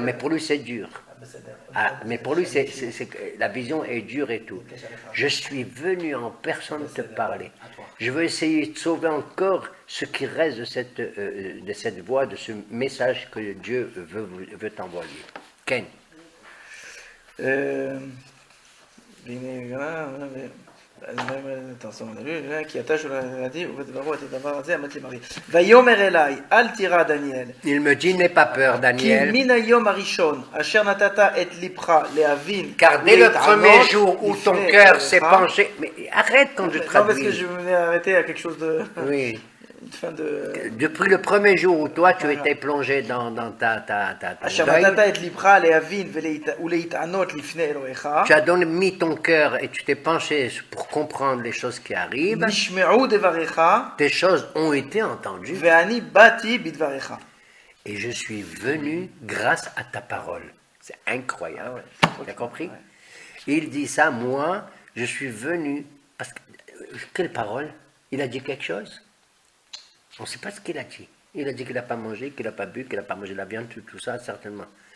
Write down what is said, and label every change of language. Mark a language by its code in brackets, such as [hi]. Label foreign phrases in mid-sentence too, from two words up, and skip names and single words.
[fr] Mais pour lui, c'est dur. Ah, mais pour lui, la vision est dure et tout. Je suis venu en personne te parler. Je veux essayer de sauver encore ce qui reste de cette voix, de ce message que Dieu veut t'envoyer. [he] Ken. כי אתה שולחתי ובדברו את הדבר הזה אמרתי מרי. ויאמר אליי אל תירא דניאל. [fr] Il me dit n'aie pas peur [he] כי Daniel. מן היום הראשון אשר נתת את לבך להבין. [fr] Car dès le premier jour où ton cœur s'est penché, mais arrête quand je Non parce que traduis. je voulais arrêter à quelque chose de. Oui. Une fin de. Depuis le premier jour où toi tu étais plongé dans ta [he] אשר [fr] deuil, [he] נתת את לבך להבין ולהתענות לפני אלוהיך. [fr] tu as mis ton cœur et tu t'es penché pour comprendre les choses qui arrivent. [he] נשמעו דבריך. [fr] Tes choses ont été entendues [he] ואני באתי בדבריך. [fr] et je suis venu grâce à ta parole. C'est incroyable. Tu as compris? Il dit ça, moi, je suis venu parce que quelle parole? Il a dit quelque chose? On ne sait pas ce qu'il a dit. Il a dit qu'il n'a pas mangé, qu'il n'a pas bu, qu'il n'a pas mangé la viande, tout ça, certainement.